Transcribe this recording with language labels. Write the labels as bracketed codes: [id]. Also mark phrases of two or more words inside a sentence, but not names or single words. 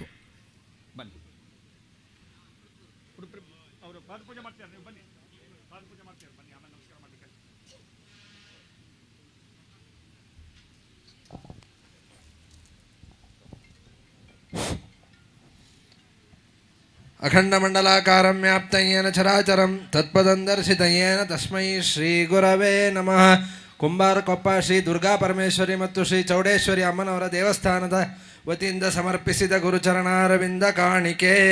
[kn] ಬನ್ನಿ, ಅವರು ಪಾದಪೂಜೆ ಮಾಡ್ತಾರೆ, ನೀವು ಬನ್ನಿ, ಪಾದಪೂಜೆ ಮಾಡ್ತಾರೆ, ಬನ್ನಿ, ಆಮೇಲೆ ನಮಸ್ಕಾರ ಮಾಡಲಿಕ್ಕೆ. [sa] ಅಖಂಡಮಂಡಲಾಕಾರಂ ವ್ಯಾಪ್ತಂ ಯೇನ ಚರಾಚರಂ ತತ್ಪದಂ ದರ್ಶಿತಂ ಯೇನ ತಸ್ಮೈ ಶ್ರೀ ಗುರವೇ ನಮಃ. [kn] ಕುಂಬಾರಕೊಪ್ಪ ಶ್ರೀ ದುರ್ಗಾ ಪರಮೇಶ್ವರಿ ಮತ್ತು ಶ್ರೀ ಚೌಡೇಶ್ವರಿ ಅಮ್ಮನವರ ದೇವಸ್ಥಾನದ ವತಿಯಿಂದ ಸಮರ್ಪಿಸಿದ ಗುರುಚರಣಾರವಿಂದ ಕಾಣಿಕೆ.